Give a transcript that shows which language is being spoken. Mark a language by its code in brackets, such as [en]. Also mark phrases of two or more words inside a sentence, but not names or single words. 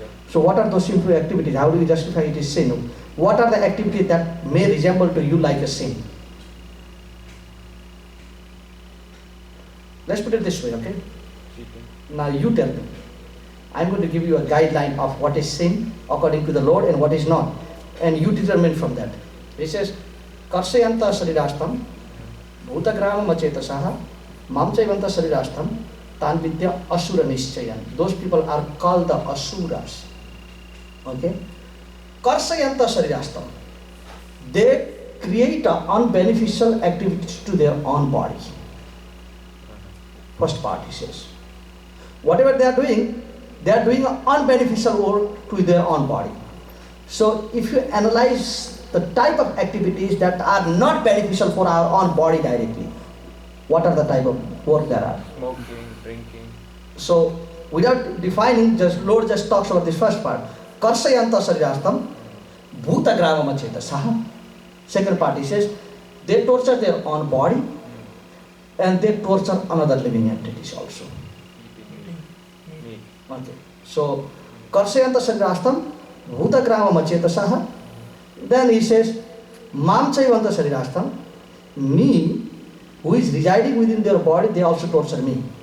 [en] So what are those sinful activities? How do you justify it is sin? What are the activities that may resemble to you like a sin? Let's put it this way, okay? Now you tell me. I'm going to give you a guideline of what is sin according to the Lord and what is not. And you determine from that. He says, [sa] कर्शयन्तः शरीरस्थं, भूतग्रामम् अचेतसः, मां चैवान्तः शरीरस्थं, तान् विद्धि आसुरनिश्चयान्. [en] Those people are called the asuras. Okay? [sa] कर्शयन्तः शरीरस्थं. [en] They create unbeneficial activities to their own body. First part he says. Whatever they are doing unbeneficial work to their own body. So if you analyze the type of activities that are not beneficial for our own body directly, what are the type of work there are? Smoking, drinking. So without defining, Lord just talks about this first part. [sa] कर्शयन्तः शरीरस्थं, भूतग्रामम् अचेतसः. [en] Second part he says, they torture their own body and they torture another living entities also. Meat. Okay. So, [sa] कर्शयन्तः शरीरस्थं, भूतग्राम चेतसः. [en] Then he says, [sa] मां चैवान्तः शरीरस्थं, [en] me, who is residing within their body, they also torture me.